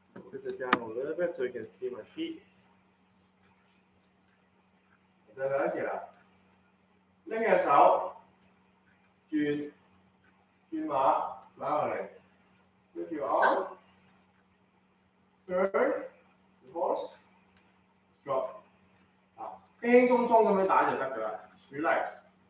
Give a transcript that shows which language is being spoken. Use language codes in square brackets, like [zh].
[en] Push it down a little bit so you can see my feet. [yue] 再嚟一次啦，拎起隻手，轉馬擺落嚟。 [en] Lift your arm, turn, reverse, drop. [yue] 輕輕鬆鬆咁樣打就得㗎啦 ，relax。